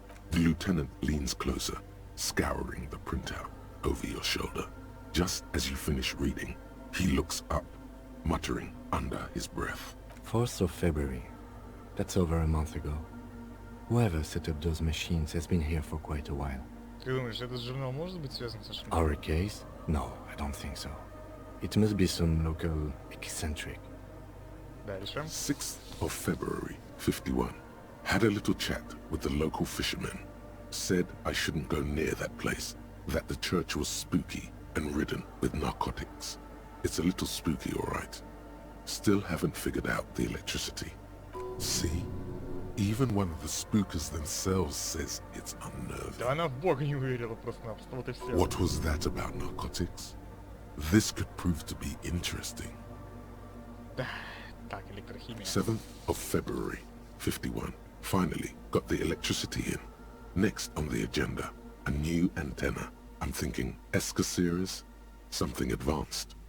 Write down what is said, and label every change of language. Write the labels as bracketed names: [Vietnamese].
[English] The lieutenant leans closer, scouring the printout over your shoulder. Just as you finish reading, he looks up, muttering under his breath. 4th of February. That's over a month ago. Whoever set up those machines has been here for quite a while. [Russian] Ты думаешь, этот журнал может быть связан со Шмидтом? [English] Our case? No, I don't think so. It must be some local eccentric. [Russian] Дальше. [English] 6th of February, 51. Had a little chat with the local fishermen. Said I shouldn't go near that place, that the church was spooky and ridden with narcotics. It's a little spooky, all right. Still haven't figured out the electricity. See? Even one of the spookers themselves says it's unnerving. [Russian] Да она в Бога не уверила просто-напросто, вот и все. [English] What was that about narcotics? This could prove to be interesting. [Russian] Так, электрохимия. [English] 7th of February, 51. Finally got the electricity in. Next on the agenda, a new antenna. I'm thinking ESCA series, something advanced.